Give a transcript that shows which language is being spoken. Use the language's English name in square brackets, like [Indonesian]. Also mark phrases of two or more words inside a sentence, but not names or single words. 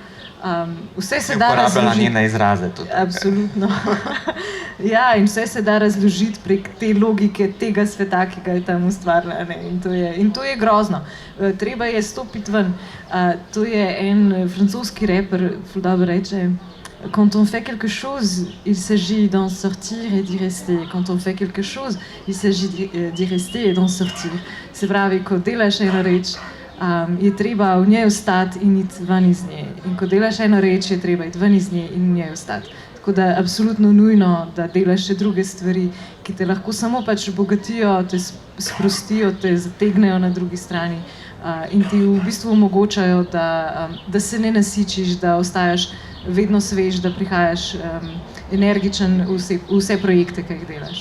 [Slovenian] Vse se da uporabljala razložiti. njene izraze tudi. Absolutno. Ja, in vse se da razložiti prek te logike tega sveta, ki ga je tam ustvarila. Ne? In to je grozno. Treba je stopiti ven. To je en francoski reper, ful dobro reče: [French] Quand on fait quelque chose, il s'agit d'en sortir et d'y rester. Quand on fait quelque chose, il s'agit d'y rester et d'en sortir. [Slovenian] Se pravi, ko delaš eno reč, je treba v njej ostati in iti ven iz nje. In ko delaš eno reč, je treba iti ven iz nje in v njej ostati. Tako da je absolutno nujno, da delaš še druge stvari, ki te lahko samo pač obogatijo, te sprostijo, te zategnejo na drugi strani in ti v bistvu omogočajo, da se ne nasičiš, da ostajaš vedno svež, da prihajaš energičen v vse projekte, ki jih delaš.